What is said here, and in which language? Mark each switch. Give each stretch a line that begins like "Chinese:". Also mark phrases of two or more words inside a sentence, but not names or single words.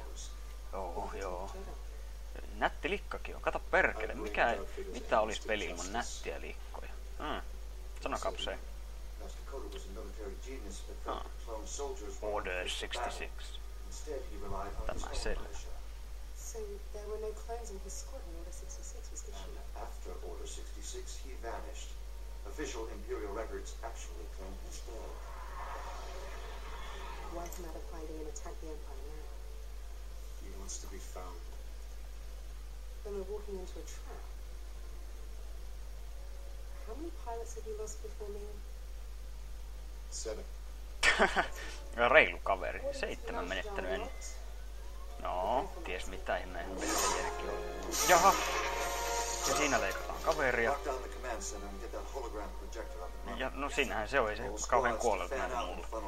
Finnish: Joo. Nätti likkakin on. Kato perkele, mitä olisi peli ilman nättiä likkoja? Sanokaapa se. Order 66. Tämä selvä.
English: So there were no clones in his squad when Order 66 was issued. After Order 66, he vanished. Official Imperial records actually claim he's dead. Why come out of hiding and attack the Empire now? He wants to be found. Then we're walking into a trap. How many pilots have you lost before me? 7.
Finnish: Reilu kaveri. 7 menettänyt ennen. No, ties mitä ihmeen järki on. Jaha! Ja siinä leikataan kaveria. Ja no siinähän se on, ei se kauhean kuollut näin mulle.